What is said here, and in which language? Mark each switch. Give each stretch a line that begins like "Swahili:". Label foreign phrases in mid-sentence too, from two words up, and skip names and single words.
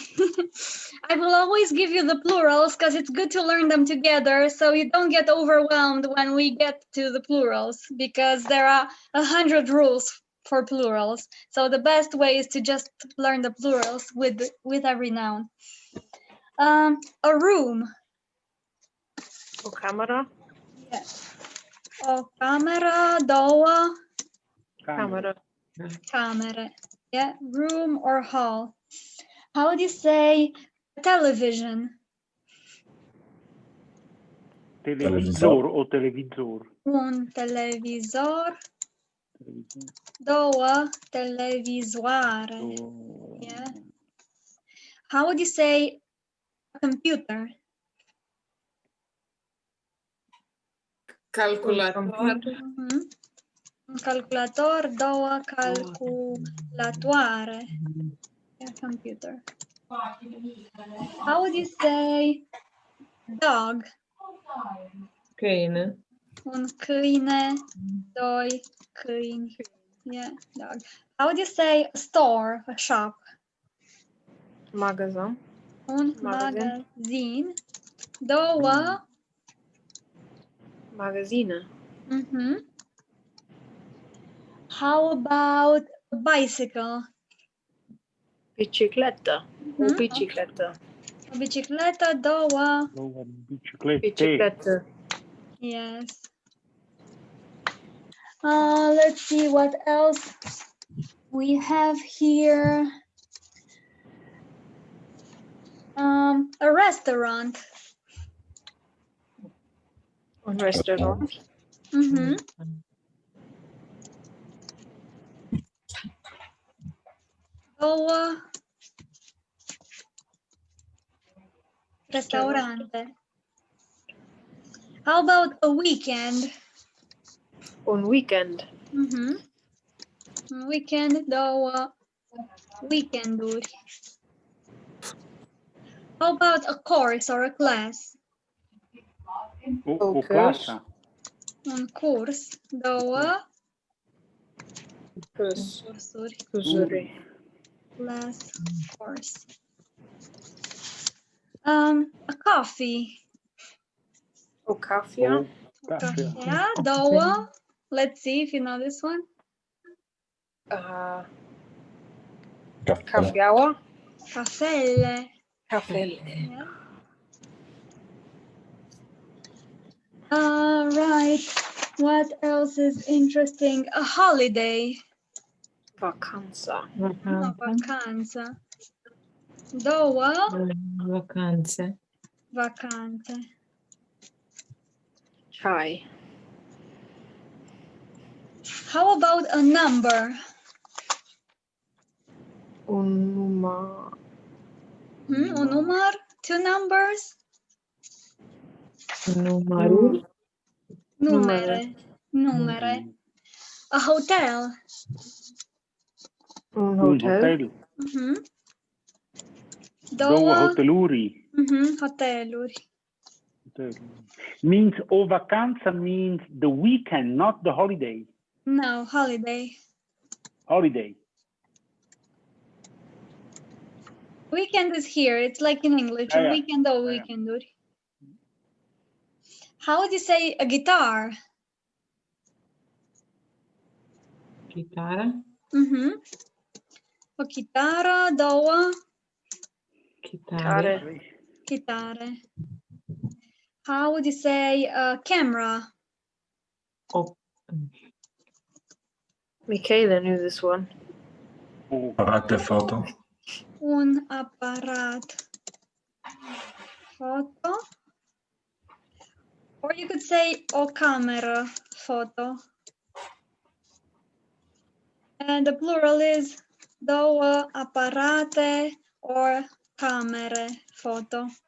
English: I will always give you the plurals because it's good to learn them together so you don't get overwhelmed when we get to the plurals because there are 100 rules for plurals. So the best way is to just learn the plurals with every noun. A room.
Romanian: Or camera.
English: Yeah.
Romanian: O camera, două. Camera. Camere.
English: Yeah, room or hall. How do you say television?
Romanian: Televizor o televizor. Un televizor. Două televizoare.
English: Yeah. How would you say computer?
Romanian: Calculator. Un calculator, două calculatoare.
English: Yeah, computer. How would you say dog?
Romanian: Câine. Un câine, doi câini.
English: Yeah, dog. How would you say store, a shop?
Romanian: Magazin. Un magazin, două. Magazine.
English: How about a bicycle?
Romanian: Bicicletta. O bicicletta. O bicicletă, două. Bicicletta.
English: Yes. Let's see what else we have here. A restaurant.
Romanian: Un restaurant. Două. Restaurante.
English: How about a weekend?
Romanian: Un weekend. Un weekend, două weekenduri.
English: How about a course or a class?
Romanian: O clasa. Un curs, două cursuri. Cursuri.
English: Class, course. A coffee.
Romanian: O cafea. Cafea, două. Let's see if you know this one. Cafeaua. Cafele. Cafele.
English: Yeah. Right. What else is interesting? A holiday.
Romanian: Vacanța. O vacanță. Două. Vacanțe. Vacanțe. Chai.
English: How about a number?
Romanian: Un număr. Un număr?
English: Two numbers?
Romanian: Numărul.
English: Numere. A hotel.
Romanian: Un hotel. Două hoteluri. Hoteluri.
English: Means
Italian: o vacanza
English: means the weekend, not the holiday. No, holiday. Holiday. Weekend is here. It's like in English. Yeah, A yeah. weekend or Yeah, yeah. weekend. How would you say a guitar?
Romanian: Chitară. O chitară, două Chitară. chitare.
English: How would you say camera?
Romanian: O
English: Michaela knew this one.
Romanian: Aparat de foto. Un aparat foto.
English: Or you could say
Romanian: o cameră foto.
English: And the plural is
Romanian: două aparate
English: or
Romanian: camere foto.